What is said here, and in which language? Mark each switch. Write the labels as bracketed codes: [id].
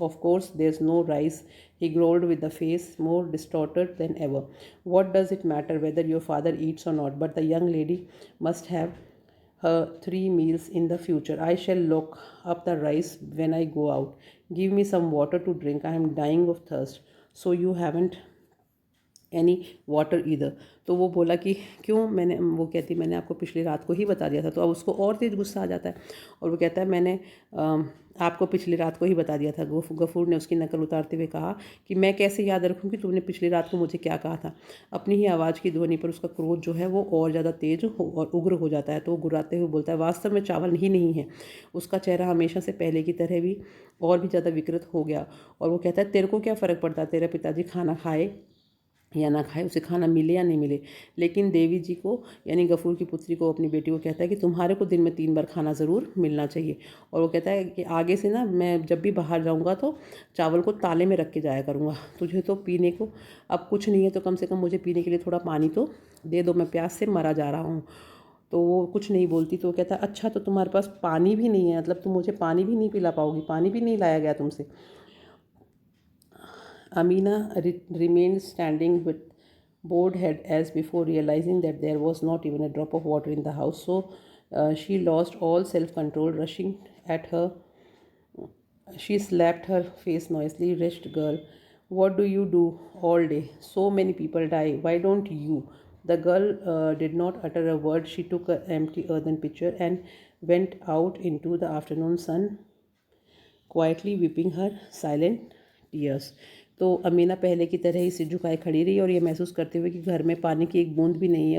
[en] Of course, there's no rice, he growled with the face more distorted than ever. What does it matter whether your father eats or not? But the young lady must have her 3 meals in the future. I shall lock up the rice when I go out. Give me some water to drink. I am dying of thirst. So you haven't any water either. [hi] तो वो बोला कि क्यों? वो कहती मैंने आपको पिछली रात को ही बता दिया था। तो अब उसको और तेज़ गुस्सा आ जाता है और वो कहता है मैंने आपको पिछली रात को ही बता दिया था। गफूर ने उसकी नकल उतारते हुए कहा कि मैं कैसे याद रखूं कि तुमने पिछली रात को मुझे क्या कहा था। अपनी ही आवाज़ की ध्वनि पर उसका क्रोध जो है वो और ज़्यादा तेज और उग्र हो जाता है। तो वो गुर्राते हुए बोलता है वास्तव में चावल ही नहीं है। उसका चेहरा हमेशा से पहले की तरह भी और भी ज़्यादा विकृत हो गया और वो कहता है तेरे को क्या फ़र्क पड़ता है तेरे पिताजी खाना खाए या ना खाए, उसे खाना मिले या नहीं मिले। लेकिन देवी जी को यानी गफूर की पुत्री को, अपनी बेटी को कहता है कि तुम्हारे को दिन में 3 बार खाना ज़रूर मिलना चाहिए। और वो कहता है कि आगे से ना मैं जब भी बाहर जाऊंगा तो चावल को ताले में रख के जाया करूंगा। तुझे तो पीने को अब कुछ नहीं है तो कम से कम मुझे पीने के लिए थोड़ा पानी तो दे दो, मैं प्यास से मरा जा रहा हूँ। तो वो कुछ नहीं बोलती। तो वो कहता अच्छा तो तुम्हारे पास पानी भी नहीं है, मतलब तुम मुझे पानी भी नहीं पिला पाओगी, पानी भी नहीं लाया गया तुमसे। [en] Amina remained standing with bowed head as before, realizing that there was not even a drop of water in the house. So she lost all self control. Rushing at her, she slapped her face noisily. Wretched girl, what do you do all day? So many people die. Why don't you? The girl did not utter a word. She took an empty earthen pitcher and went out into the afternoon sun, quietly weeping her silent tears. [hi] तो अमीना पहले की तरह ही सिर झुकाए खड़ी रही और ये महसूस करते हुए कि घर में पानी की एक बूंद भी नहीं है।